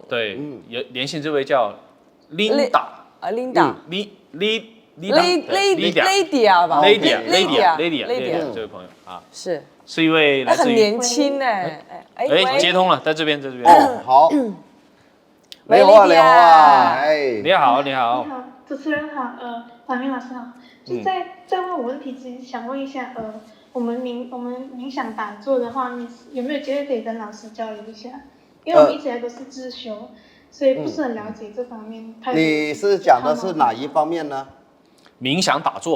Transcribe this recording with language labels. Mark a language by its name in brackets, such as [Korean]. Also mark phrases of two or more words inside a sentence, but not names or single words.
[Chinese] 對，連線這位叫 Linda 吧 Lydia 這位朋友啊，是一位來自於，很年輕哎，接通了，在這邊，好，你好啊，你好，你好，主持人好，法明老師好，就在問我問題之前，想問一下， 我们冥想打坐的话，你有没有机会可以跟老师交流一下？因为我们一直以来都是自修，所以不是很了解这方面。你是讲的是哪一方面呢？冥想打坐。